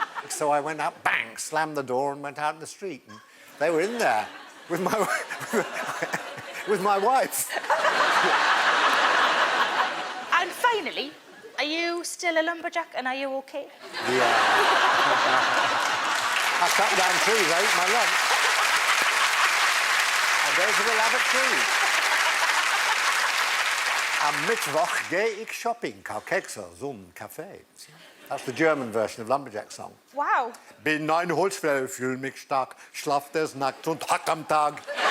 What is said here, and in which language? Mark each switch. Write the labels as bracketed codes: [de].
[en] So I went out, bang, slammed the door and went out in the street. And they were in there with my, with my wife. And finally, are you still a lumberjack and are you okay? Yeah. I cut down trees, I ate my lunch. And those are the labbit trees. [de] Am Mittwoch gehe ich shopping, kau Kekse, zum Kaffee. [en] That's the German version of Lumberjack song. Wow. [de] Bin ein Holzfäller, fühl mich stark, schlaf des Nachts und hack am Tag.